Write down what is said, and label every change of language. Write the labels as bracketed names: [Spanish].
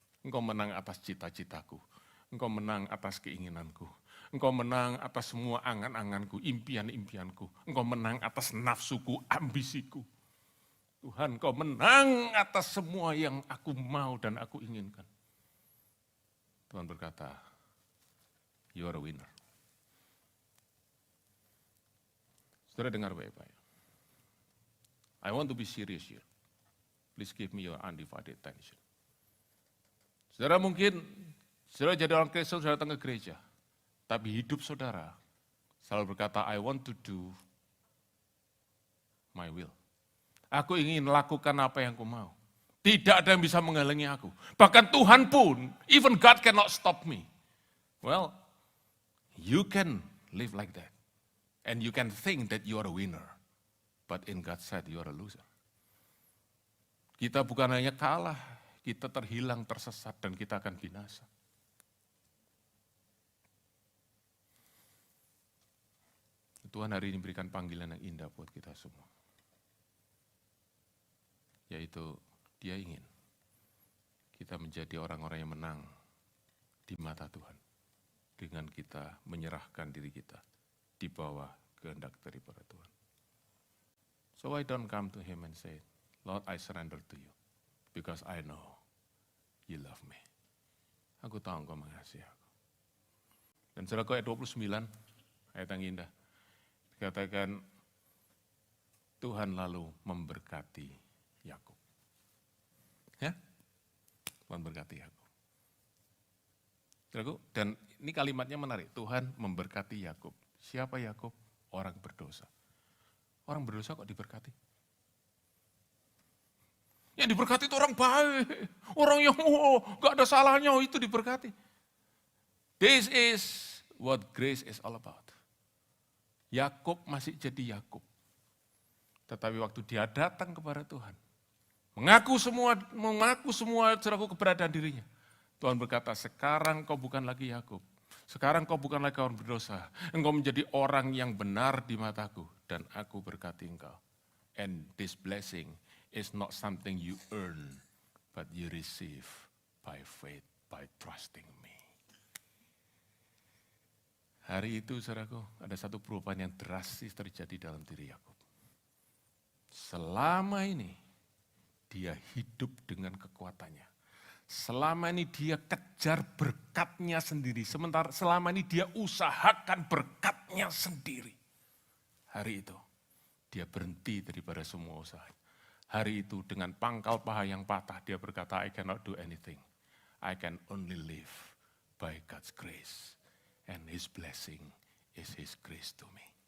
[Indonesian] Engkau menang atas cita-citaku. Engkau menang atas keinginanku. Engkau menang atas semua angan-anganku, impian-impianku. Engkau menang atas nafsuku, ambisiku. Tuhan, engkau menang atas semua yang aku mau dan aku inginkan. Tuhan berkata, [English] you are a winner. [Indonesian] Saudara dengar baik-baik. [English] I want to be serious here. Please give me your undivided attention. [Indonesian] Saudara mungkin, saudara jadi orang Kristen, saudara datang ke gereja. Tapi hidup saudara selalu berkata, [English] I want to do my will. [Indonesian] Aku ingin lakukan apa yang aku mau. Tidak ada yang bisa menghalangi aku. Bahkan Tuhan pun, [English] even God cannot stop me. Well, you can live like that. And you can think that you are a winner. But in God's sight, you are a loser. [Indonesian] Kita bukan hanya kalah, kita terhilang, tersesat, dan kita akan binasa. Tuhan hari ini berikan panggilan yang indah buat kita semua. Yaitu Dia ingin kita menjadi orang-orang yang menang di mata Tuhan. Dengan kita menyerahkan diri kita di bawah kehendak daripada Tuhan. [English] So I don't come to Him and say, Lord, I surrender to you. Because I know you love me. [Indonesian] Aku tahu Engkau mengasihi aku. Dan saudara ayat 29, ayat yang indah. Dikatakan, Tuhan lalu memberkati Yakub. Ya, Tuhan memberkati Yakub. Saudaraku, dan ini kalimatnya menarik. Tuhan memberkati Yakub. Siapa Yakub? Orang berdosa. Orang berdosa kok diberkati? Yang diberkati itu orang baik. Orang yang gak ada salahnya, itu diberkati. [English] This is what grace is all about. [Indonesian] Yakub masih jadi Yakub. Tetapi waktu dia datang kepada Tuhan, mengaku semua saudaraku keberadaan dirinya. Tuhan berkata, sekarang kau bukan lagi Yakub. Sekarang kau bukan lagi orang berdosa. Engkau menjadi orang yang benar di mataku. Dan aku berkati engkau. [English] And this blessing is not something you earn, but you receive by faith, by trusting me. [Indonesian] Hari itu, saudaraku, ada satu perubahan yang drastis terjadi dalam diri Yakub. Selama ini, dia hidup dengan kekuatannya. Selama ini dia kejar berkatnya sendiri. Sementara selama ini dia usahakan berkatnya sendiri. Hari itu, dia berhenti daripada semua usaha. Hari itu dengan pangkal paha yang patah, dia berkata, [English] I cannot do anything. I can only live by God's grace. And His blessing is His grace to me.